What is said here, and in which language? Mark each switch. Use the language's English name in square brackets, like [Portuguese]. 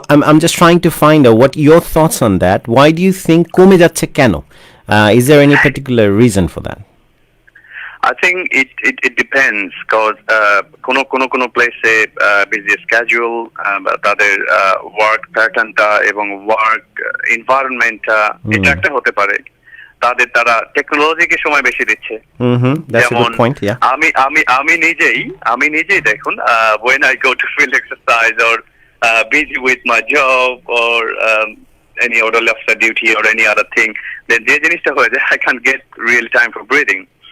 [English] I'm just trying to find out what your thoughts on that. Why do you think [Bangla] কমে যাচ্ছে কেন? [English] Is there any particular reason for that? I think it depends, because [Bangla] কোনো প্লেসে busy schedule, তাদের work প্যাটার্নটা এবং work এনভায়রনমেন্টটা, এটা একটা হতে পারে। তারা টেকনোলজিকে সময় বেশি দিচ্ছে। যেমন আমি নিজেই দেখুন, [English] when I go to field exercise or busy with my job or any other officer duty or any other thing, then [Bangla] যে জিনিসটা হয়ে যায়, [English] I can't get real time for breathing.